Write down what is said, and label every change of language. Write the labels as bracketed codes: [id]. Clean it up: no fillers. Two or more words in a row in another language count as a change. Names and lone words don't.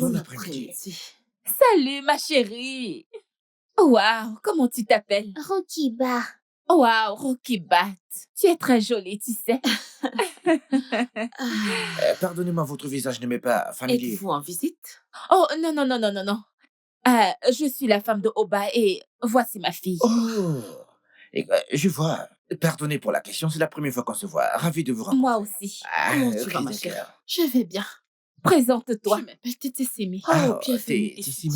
[fr] Bon bon après-midi. après-midi. Salut, ma chérie. Waouh, comment tu t'appelles? Rokiba. Waouh, Rocky Bat. Tu es très jolie, tu sais. Pardonnez-moi, votre visage ne m'est pas familier. Êtes-vous en visite? Oh, non, non, non, non, non, non. Je suis la femme de Oba et voici ma fille. Oh, je vois. Pardonnez pour la question, c'est la première fois qu'on se voit. Ravi de vous rencontrer. Moi aussi. Ah, Comment tu ok, vas, ma d'accord. chère? Je vais bien. Présente-toi. Je m'appelle Tétissimi. Ah, bienvenue, t'es Tétissimi.